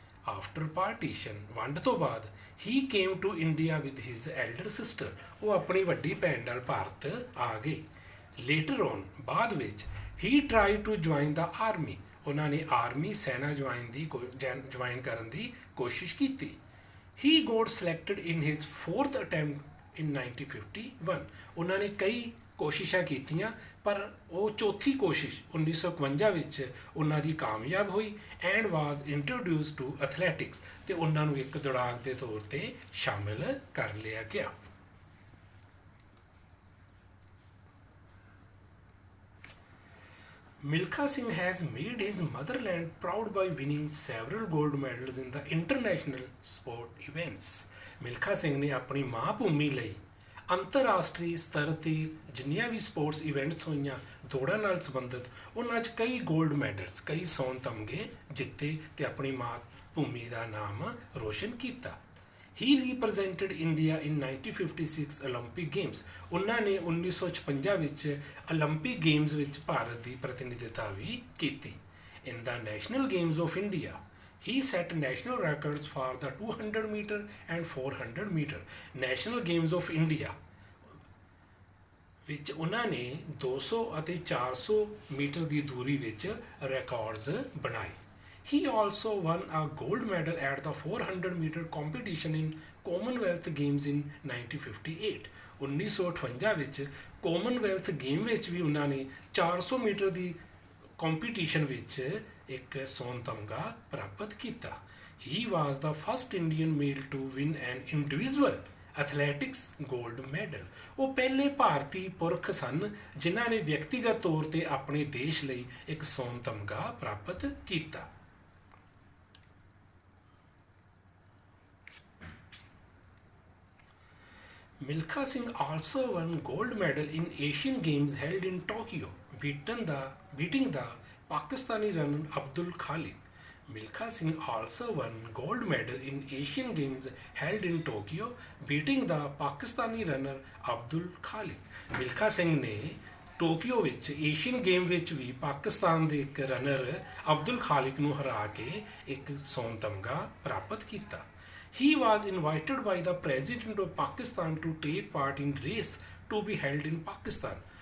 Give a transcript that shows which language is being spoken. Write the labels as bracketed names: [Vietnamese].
[English] after partition, [Punjabi] ਵੰਡ ਤੋਂ ਬਾਅਦ, [English] He came to India with his elder sister. [Punjabi] ਉਹ ਆਪਣੀ ਵੱਡੀ ਭੈਣ ਨਾਲ ਭਾਰਤ ਆ ਗਏ। [English] later on, [Punjabi] ਬਾਅਦ ਵਿੱਚ, [English] He try to join the army. [Punjabi] ਉਹਨਾਂ ਨੇ ਆਰਮੀ ਸੈਨਾ ਜੁਆਇਨ ਕਰਨ ਦੀ ਕੋਸ਼ਿਸ਼ ਕੀਤੀ। [English] He got selected in his fourth attempt in 1951. [Punjabi] ਉਹਨਾਂ ਨੇ ਕਈ ਕੋਸ਼ਿਸ਼ਾਂ ਕੀਤੀਆਂ, ਪਰ ਉਹ ਚੌਥੀ ਕੋਸ਼ਿਸ਼ 1951 ਵਿੱਚ ਉਹਨਾਂ ਦੀ ਕਾਮਯਾਬ ਹੋਈ [English] and was introduced to athletics, [Punjabi] ਅਤੇ ਉਹਨਾਂ ਨੂੰ ਇੱਕ ਦੌੜਾਕ ਦੇ ਤੌਰ 'ਤੇ ਸ਼ਾਮਿਲ ਕਰ ਲਿਆ ਗਿਆ। [English] Milkha Singh has made his motherland proud by winning several gold medals in the international sport events. [Punjabi] Milkha Singh ਨੇ ਆਪਣੀ ਮਾਂ ਭੂਮੀ ਲਈ ਅੰਤਰਰਾਸ਼ਟਰੀ ਸਤਰ 'ਤੇ ਜਿੰਨੀਆਂ ਵੀ ਸਪੋਰਟਸ ਇਵੈਂਟਸ ਹੋਈਆਂ ਦੌੜਾਂ ਨਾਲ ਸੰਬੰਧਿਤ, ਉਹਨਾਂ 'ਚ ਕਈ ਗੋਲਡ ਮੈਡਲਸ, ਕਈ ਸੋਨ ਤਮਗੇ ਜਿੱਤੇ ਅਤੇ ਆਪਣੀ ਮਾਂ ਭੂਮੀ ਦਾ ਨਾਮ ਰੋਸ਼ਨ ਕੀਤਾ। [English] He represented India in 1956 Olympic Games. [Punjabi] ਉਹਨਾਂ ਨੇ 1956 ਵਿੱਚ ਓਲੰਪਿਕ ਗੇਮਸ ਵਿੱਚ ਭਾਰਤ ਦੀ ਪ੍ਰਤੀਨਿਧਤਾ ਵੀ ਕੀਤੀ। [English] In the National Games of India, he set national records for the 200 meter and 400 meter. [Punjabi] National Games of India ਵਿੱਚ ਉਹਨਾਂ ਨੇ 200 ਅਤੇ 400 ਮੀਟਰ ਦੀ ਦੂਰੀ ਵਿੱਚ ਰਿਕਾਰਡਸ ਬਣਾਏ। [English] He also won a gold medal at the 400 meter competition in Commonwealth Games in 1958. [Punjabi] 1958 ਵਿੱਚ Commonwealth game ਵਿੱਚ ਵੀ ਉਹਨਾਂ ਨੇ 400 ਮੀਟਰ ਦੀ ਕੰਪੀਟੀਸ਼ਨ ਵਿੱਚ ਇੱਕ ਸੋਨ ਤਮਗਾ ਪ੍ਰਾਪਤ ਕੀਤਾ। [English] He was the first Indian male to win an individual athletics gold medal. [Punjabi] ਉਹ ਪਹਿਲੇ ਭਾਰਤੀ ਪੁਰਖ ਸਨ ਜਿਨ੍ਹਾਂ ਨੇ ਵਿਅਕਤੀਗਤ ਤੌਰ 'ਤੇ ਆਪਣੇ ਦੇਸ਼ ਲਈ ਇੱਕ ਸੋਨ ਤਮਗਾ ਪ੍ਰਾਪਤ ਕੀਤਾ। [English] Milkha Singh also won gold medal in Asian Games held in Tokyo, beating the Pakistani runner Abdul Khalik. Milkha Singh also won gold medal in Asian Games held in Tokyo, beating the Pakistani runner Abdul Khalik. [Punjabi] Milkha Singh ਨੇ Tokyo ਵਿੱਚ Asian game ਵਿੱਚ ਵੀ ਪਾਕਿਸਤਾਨ ਦੇ ਇੱਕ runner Abdul ਖਾਲਿਕ ਨੂੰ ਹਰਾ ਕੇ ਇੱਕ ਸੋਨ ਤਮਗਾ ਪ੍ਰਾਪਤ ਕੀਤਾ। [English] He was invited by the President of Pakistan to take part in race to be held in Pakistan.